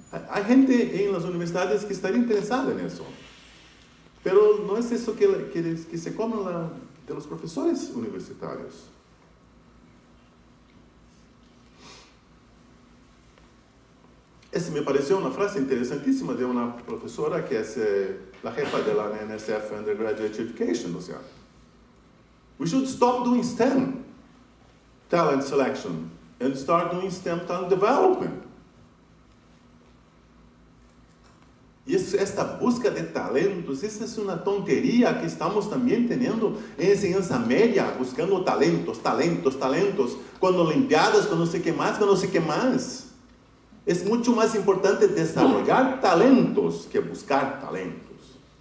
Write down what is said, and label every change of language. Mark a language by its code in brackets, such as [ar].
[es] Hay gente en las universidades que estaría interesada en eso. Pero no es eso que se come de los profesores universitarios. Esa me pareció una frase interesantísima de una profesora que es la jefa de la NSF Undergraduate Education. O sea, [en] we should stop doing STEM talent selection and start doing STEM talent development. [es] Y esta búsqueda de talentos, esa es una tontería que estamos también teniendo en enseñanza media, buscando talentos, cuando olimpiadas, cuando no sé qué más. Es mucho más importante desarrollar talentos que buscar talentos.